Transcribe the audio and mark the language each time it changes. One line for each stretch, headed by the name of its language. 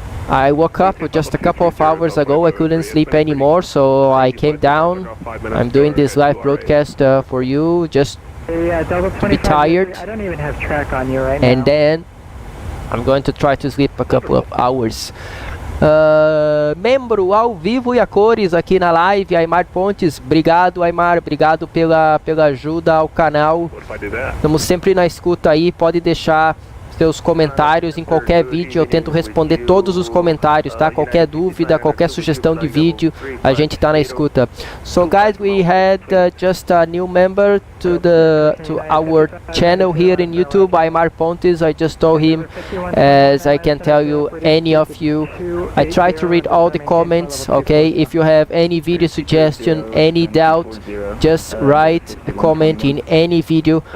English: I woke up just a couple of hours ago. I couldn't sleep anymore, so I came down. I'm doing this live broadcast for you, just to be tired. I don't even have track on you right now. And then I'm going to try to sleep a couple of hours.
Portuguese: Membro ao vivo e a cores aqui na live, Aymar Pontes. Obrigado, Aymar, obrigado pela ajuda ao canal. Estamos sempre na escuta aí, pode deixar seus comentários em qualquer vídeo, eu tento responder todos os comentários, tá? Qualquer dúvida, qualquer sugestão de vídeo, a gente tá na escuta.
English: So guys, we had just a new member to our channel here in YouTube, Aymar Pontes. I just told him, as I can tell you, any of you, I try to read all the comments, okay? If you have any video suggestion, any doubt, just write a comment in any video.